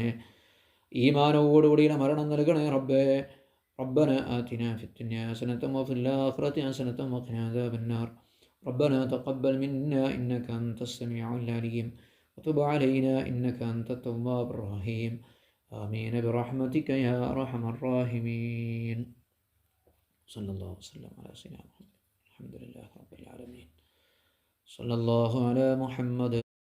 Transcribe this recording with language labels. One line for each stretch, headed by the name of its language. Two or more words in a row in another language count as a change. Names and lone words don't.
Malayalam: ഈമാനോടുകൂടിയുള്ള മരണം നൽകണേ റബ്ബേ.
Arabic: ربنا آتنا في الدنيا حسنة وفي الآخرة حسنة وقنا عذاب النار. ربنا تقبل منا إنك أنت السميع العليم وتب علينا إنك أنت التواب الرحيم. آمين برحمتك يا أرحم الراحمين. صلى الله وسلم على سيدنا محمد. الحمد لله رب العالمين. صلى الله على محمد.